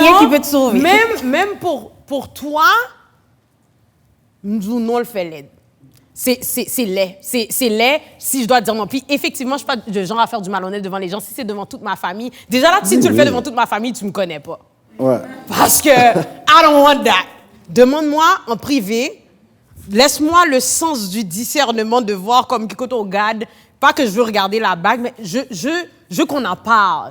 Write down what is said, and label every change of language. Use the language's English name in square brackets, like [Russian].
[French] rien non, qui peut te sauver. Même pour toi, nous, non, le fait laid. C'est laid. C'est laid si je dois dire non. Puis effectivement, je ne suis pas le genre à faire du malhonnête devant les gens. Si c'est devant toute ma famille, déjà là, si tu le fais devant toute ma famille, tu ne me connais pas. Ouais. Parce que [English] I don't want that. [French] Demande-moi en privé. Laisse-moi le sens du discernement de voir comme écoute, [English] oh God, [French] pas que je veux regarder la bague, mais je veux qu'on en parle.